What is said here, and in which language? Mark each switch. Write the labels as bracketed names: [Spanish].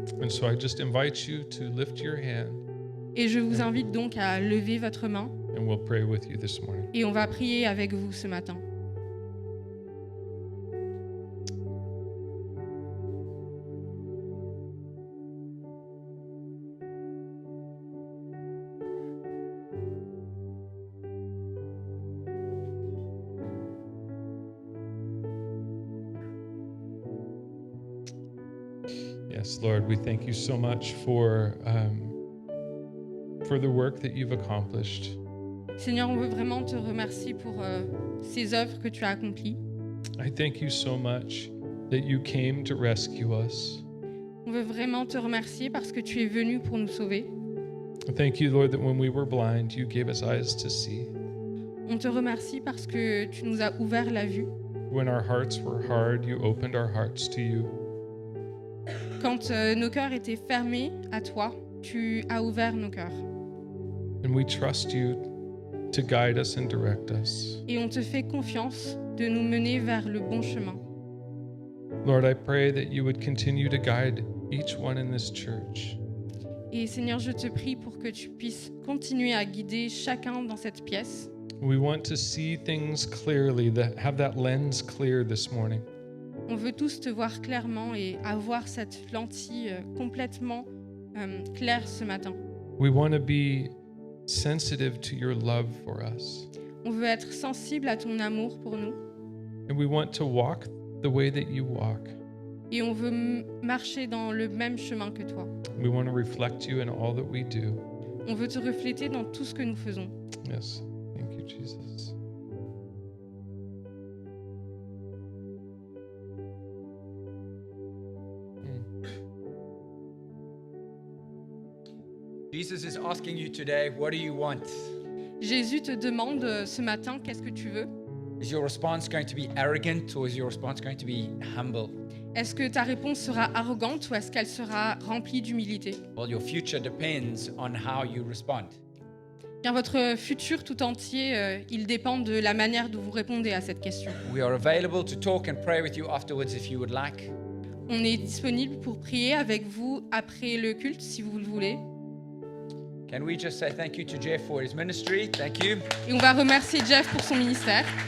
[English] And so I just invite you to lift your hand [French] Et je vous invite donc à lever votre main [English] and we'll pray with you this morning. [French] et on va prier avec vous ce matin. [English] Yes, Lord, we thank you so much for the work that you've accomplished. [French] Seigneur, on veut vraiment te remercier pour ces œuvres que tu as accomplies. [English] I thank you so much that you came to rescue us. [French] On veut vraiment te remercier parce que tu es venu pour nous sauver. [English] Thank you, Lord, that when we were blind, you gave us eyes to see. [French] On te remercie parce que tu nous as ouvert la vue. [English] When our hearts were hard, you opened our hearts to you. [French] Quand nos cœurs étaient fermés à toi, tu as ouvert nos cœurs. [English] And we trust you to guide us and direct us. [French] Et on te fait confiance de nous mener vers le bon chemin. [English] Lord, I pray that you would continue to guide each one in this church. [French] Et Seigneur, je te prie pour que tu puisses continuer à guider chacun dans cette pièce. [English] We want to see things clearly, have that lens clear this morning. [French] On veut tous te voir clairement et avoir cette lentille complètement claire ce matin. [English] We want to be sensitive to your love for us. [French] On veut être sensible à ton amour pour nous. [English] And we want to walk the way that you walk. [French] Et on veut marcher dans le même chemin que toi. [English] We want to reflect you in all that we do. [French] On veut te refléter dans tout ce que nous faisons. [English] Yes. Thank you, Jesus. Jesus is asking you today, what do you want? [French] Jésus te demande ce matin, qu'est-ce que tu veux? [English] Is your response going to be arrogant or is your response going to be humble? [French] Est-ce que ta réponse sera arrogante ou est-ce qu'elle sera remplie d'humilité? [English] Well, your future depends on how you respond. [French] Bien, votre futur tout entier, il dépend de la manière dont vous répondez à cette question. [English] We are available to talk and pray with you afterwards if you would like. [French] On est disponible pour prier avec vous après le culte, si vous le voulez. [English] Can we just say thank you to Jeff for his ministry? Thank you. [French] Et on va remercier Jeff pour son ministère.